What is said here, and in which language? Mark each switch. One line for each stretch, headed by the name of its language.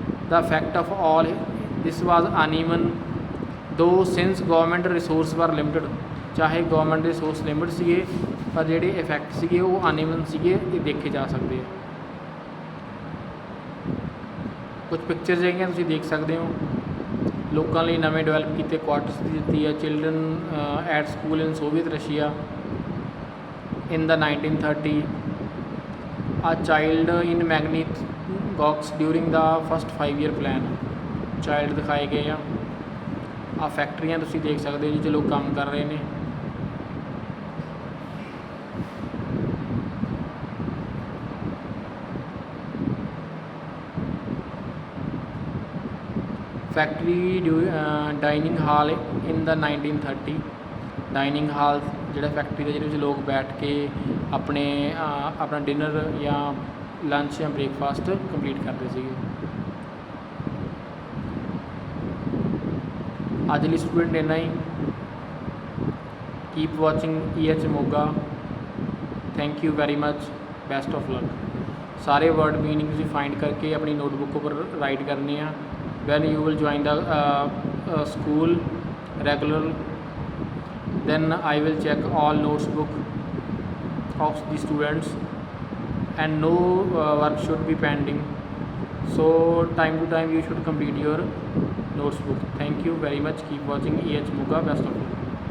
English: ਦਾ effect of all this was uneven though since government resources were limited.
Punjabi: ਚਾਹੇ government ਦੇ ਰਿਸੋਰਸ ਲਿਮਿਟ ਸੀਗੇ ਪਰ ਜਿਹੜੇ ਇਫੈਕਟ ਸੀਗੇ ਉਹ ਅਨਈਵਨ ਸੀਗੇ, ਇਹ ਦੇਖੇ ਜਾ ਸਕਦੇ ਆ। ਕੁਝ ਪਿਕਚਰਸ ਹੈਗੀਆਂ ਤੁਸੀਂ ਦੇਖ ਸਕਦੇ ਹੋ। ਲੋਕਾਂ ਲਈ ਨਵੇਂ ਡਿਵੈਲਪ ਕੀਤੇ ਕੁਆਟਰਸ ਦੀ ਦਿੱਤੀ ਆ।
English: Children at school in Soviet Russia in the 1930, a child in Magnitogorsk during the first 5-year plan।
Punjabi: Child ਦਿਖਾਏ ਗਏ ਆ। ਆ ਫੈਕਟਰੀਆਂ ਤੁਸੀਂ ਦੇਖ ਸਕਦੇ ਹੋ ਜਿੱਥੇ ਲੋਕ ਕੰਮ ਕਰ ਰਹੇ ਨੇ।
English: Factory dining hall in the 1930।
Punjabi: ਡਾਈਨਿੰਗ ਹਾਲ ਜਿਹੜਾ ਫੈਕਟਰੀ ਦਾ ਜਿਹਦੇ ਵਿੱਚ ਲੋਕ ਬੈਠ ਕੇ ਆਪਣਾ ਡਿਨਰ ਜਾਂ ਲੰਚ ਜਾਂ ਬ੍ਰੇਕਫਾਸਟ ਕੰਪਲੀਟ ਕਰਦੇ ਸੀਗੇ। ਅੱਜ ਲਈ ਸਟੂਡੈਂਟ ਇੰਨਾ ਹੀ।
English: Keep watching EH Moga. Thank you very much, best of luck.
Punjabi: ਸਾਰੇ ਵਰਡ ਮੀਨਿੰਗ ਤੁਸੀਂ ਫਾਈਂਡ ਕਰਕੇ ਆਪਣੀ ਨੋਟਬੁੱਕ ਉੱਪਰ ਰਾਈਟ ਕਰਨੇ ਆ।
English: When you will join the school regular, then I will check all notes book of the students and no work should be pending, so time to time you should complete your notes book. Thank you very much. Keep watching EH Moga. Best of luck.